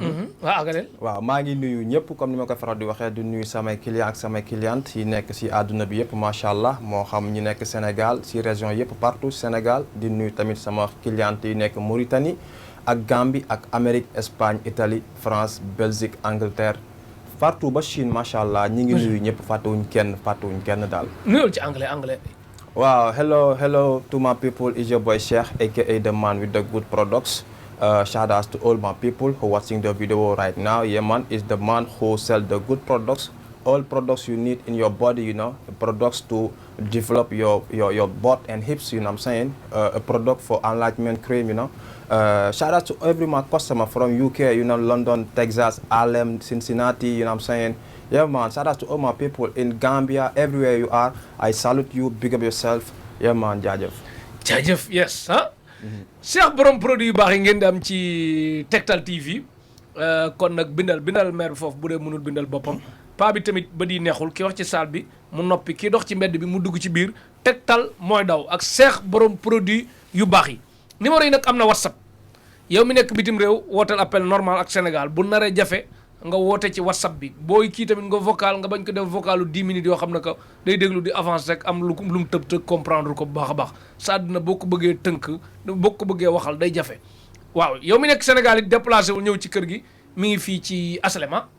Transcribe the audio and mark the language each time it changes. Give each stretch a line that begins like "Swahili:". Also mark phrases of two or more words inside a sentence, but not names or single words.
Wolof: waaw maa ngi nuyu ñëpp comme ni ma ko faral di waxee di nuyu samay client ak samay cliente yi nekk si àdduna bi yëpp
Arabic: ما شاء الله
Wolof: moo xam ñi nekk Sénégal si région yëpp partout Sénégal di nuyu tamit sama cliente yi nekk Mauritanie ak Gambie ak Amérique Espagne Italie France Belgique Angleterre. partout ba Chine
Arabic: ما شاء الله
Wolof: ñi ngi nuyu ñëpp fàttewuñ kenn daal. nuyoo ci anglais.
English: waaw hello to my people, is your boy Cheikh aka the man with the good products. Shout out to all my people who watching the video right now. Yeah man, is the man who sell the good products, all products you need in your body, you know, products to develop your butt and hips, you know what I'm saying, a product for enlargement cream, you know. Shout out to every my customer from UK, you know, London, Texas, Harlem, Cincinnati, you know what I'm saying. Yeah man, shout out to all my people in Gambia, everywhere you are. I salute you, big up yourself. Yeah man, jaajëf yes ah.
Wolof: Cheikh borom produit yu baax yi ngeen di am ci Tektal TV kon nag bindal maire bi foofu bu dee mënul bindal boppam paa bi tamit ba di neexul ki wax ci salle bi mu noppi kii dox ci mbedd bi mu dugg ci biir Tektal mooy daw ak Cheikh borom produit yu baax yi numéro yi nag am na WhatsApp yow mi nekk bitim réew wooteel
French: appel normal
Wolof: ak Sénégal bu naree jafe nga woote ci WhatsApp bi booy kii tamit nga vocal nga bañ ko def vocalu 10 minutes yoo xam ne que day déglu di avance rek am lu mu tëb comprendre ko bu baax a baax sa àdduna boo ko bëggee tënk boo ko bëggee waxal day jafe waaw yow mi nekk Sénégal it déplacé wu ñëw ci kër gi mi ngi fii ci HLM ah.